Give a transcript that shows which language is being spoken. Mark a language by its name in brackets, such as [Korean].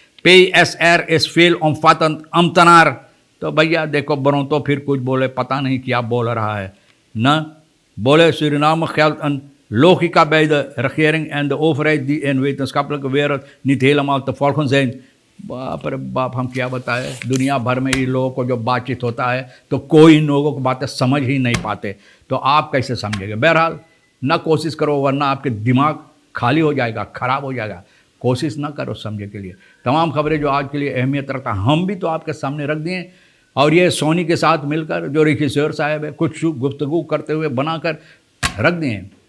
[Dutch] PSR is veel omvattend ambtenaar। [Hindi] तो भैया देखो बरों तो फिर कुछ बोले पता नहीं क्या बोल रहा है न। [Dutch] बोले Suriname geldt een logica bij de regering en de overheid die in wetenschappelijke wereld niet helemaal te volgen zijn। [Hindi] बाप रे बाप, हम क्या बताएं, दुनिया भर में इन लोगों को जो बातचीत होता है तो कोई इन लोगों को बातें समझ ही नहीं पाते, तो आप कैसे समझेंगे। बहरहाल ना कोशिश करो वरना आपके दिमाग खाली हो जाएगा, खराब हो जाएगा। कोशिश ना करो समझे के लिए। तमाम खबरें जो आज के लिए अहमियत रखता हम भी तो आपके सामने रख दिए, और ये सोनी के साथ मिलकर जो रिखीश्वर साहब है कुछ गुफ्तगू करते हुए बनाकर रख दिए।